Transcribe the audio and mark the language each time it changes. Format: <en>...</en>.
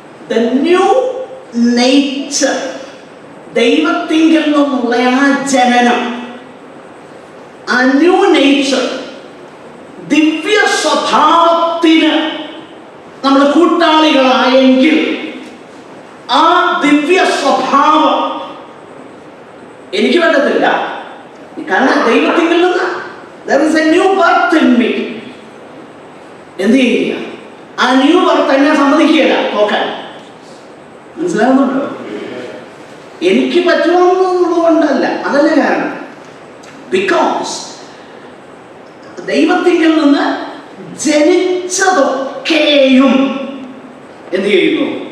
<ml>The new nature, ദൈവത്തിങ്കിൽ നിന്നുള്ള ആ ജനനം, ആ ന്യൂ നേച്ചർ, ദിവ്യ സ്വഭാവത്തിന് നമ്മൾ കൂട്ടാളികളായെങ്കിൽ ആ ദിവ്യ സ്വഭാവം എനിക്ക് പറ്റത്തില്ല. കാരണം ദൈവത്തിങ്കിൽ നിന്ന്</ml> <en>there is a new birth in me.</en> <ml>എന്ത് ചെയ്യുക? ആ ന്യൂ ബർത്ത് എന്നെ സമ്മതിക്കുകയില്ല നോക്കാൻ. മനസ്സിലാകുന്നുണ്ടോ? എനിക്ക് പറ്റുമെന്നുള്ളത് കൊണ്ടല്ല, അതല്ല കാരണം. ബിക്കോസ് ദൈവത്തിങ്കിൽ നിന്ന് ജനിച്ചതൊക്കെയും എന്ത് ചെയ്യുന്നു?</ml>